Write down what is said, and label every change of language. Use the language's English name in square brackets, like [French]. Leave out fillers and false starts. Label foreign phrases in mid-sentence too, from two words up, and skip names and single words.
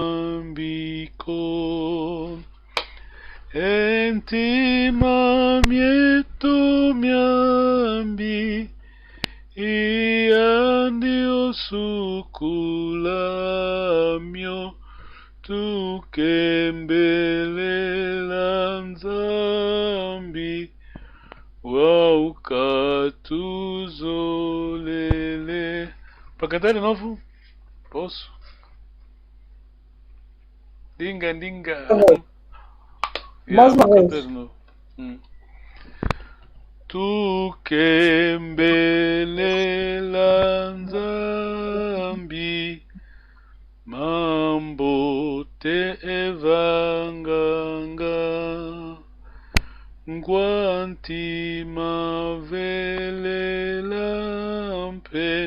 [Kongo] mambiko enti mamieto miambi Iandio suculamio tu kembelela nzambi waukatuzolele. [Portuguese] Pra cantar de novo? Posso? Dinga, dinga. Mais uma Vou cantar vez. de novo. [Kongo] Tu kembelela nzambi mambo te evanganga Guanti mavelelampe